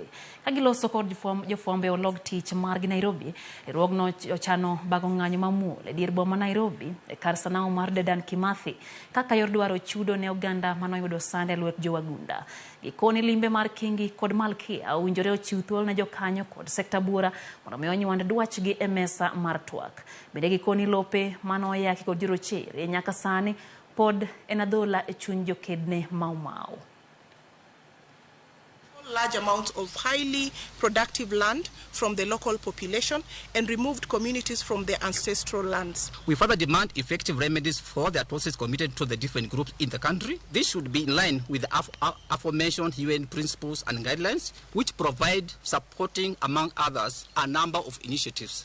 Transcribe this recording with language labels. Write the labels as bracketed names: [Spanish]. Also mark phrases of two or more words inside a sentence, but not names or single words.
[Luo (Kenya and Tanzania)] Ka giloso kod jofwambe olog tich mar Nairobi, riwruogno ochano bago ng'anyo mamuol e dier boma Nairobi e kar sanao mar Dedan Kimathi kaka yor dwaro chudo ne oganda manoyudo sand e lwet jowagunda. Gikoni limbe mar Kingi kod Malkia owinjore ochiw thuolo ne jokanyo kod sekta bura mondo mi onywand dwachgi e mesa mar twak. Bende gikoni lope manoyaki kod jorochere nyaka sani pod en adhola e chuny jokedne Mau. [English] Large amounts of highly productive land from the local population and removed communities from their ancestral lands. We further demand effective remedies for the atrocities committed to the different groups in the country. This should be in line with the aforementioned UN principles and guidelines, which provide supporting, among others, a number of initiatives.